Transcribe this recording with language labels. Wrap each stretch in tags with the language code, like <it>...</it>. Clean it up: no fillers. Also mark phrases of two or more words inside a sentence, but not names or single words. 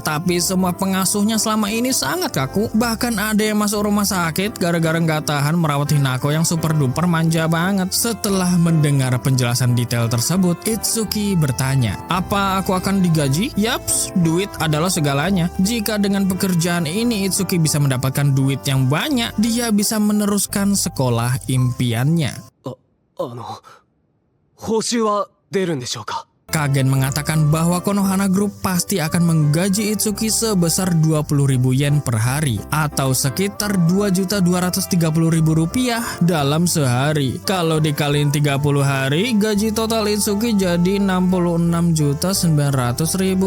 <id>Tapi semua pengasuhnya selama ini sangat kaku. Bahkan ada yang masuk rumah sakit gara-gara nggak tahan merawat Hinako yang super duper manja banget. Setelah mendengar penjelasan detail tersebut, Itsuki bertanya, "Apa aku akan digaji?" Yaps, duit adalah segalanya. Jika dengan pekerjaan ini Itsuki bisa mendapatkan duit yang banyak, dia bisa meneruskan sekolah impiannya.</id> <ja>報酬は出るんでしょうか?</ja> <id>Kagen mengatakan bahwa Konohana Group pasti akan menggaji Itsuki sebesar 20.000 yen per hari atau sekitar 2.230.000 rupiah dalam sehari. Kalau dikaliin 30 hari, gaji total Itsuki jadi 66.900.000.</id>